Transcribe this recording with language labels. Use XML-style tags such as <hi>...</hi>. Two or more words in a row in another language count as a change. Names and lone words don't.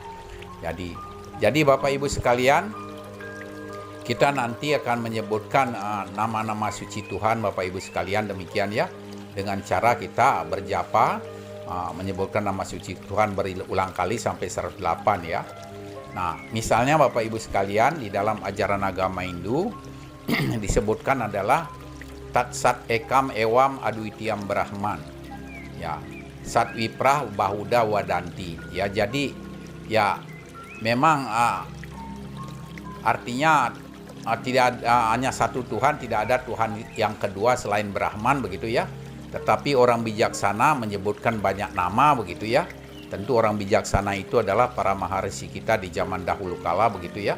<id>Jadi Bapak Ibu sekalian, kita nanti akan menyebutkan nama-nama suci Tuhan Bapak Ibu sekalian demikian ya. Dengan cara kita berjapa menyebutkan nama suci Tuhan berulang kali sampai 108 ya. Nah, misalnya Bapak Ibu sekalian, di dalam ajaran agama Hindu disebutkan adalah</id> <sa>Tat Sat Ekam Ewam Adwitiyam Brahman. Ya, Sat Wiprah Bahuda Wadanti.</sa> <id>Ya, jadi ya memang artinya tidak hanya satu Tuhan, tidak ada Tuhan yang kedua selain Brahman begitu ya. Tetapi orang bijaksana menyebutkan banyak nama begitu ya. Tentu orang bijaksana itu adalah para maharisi kita di zaman dahulu kala begitu ya.</id>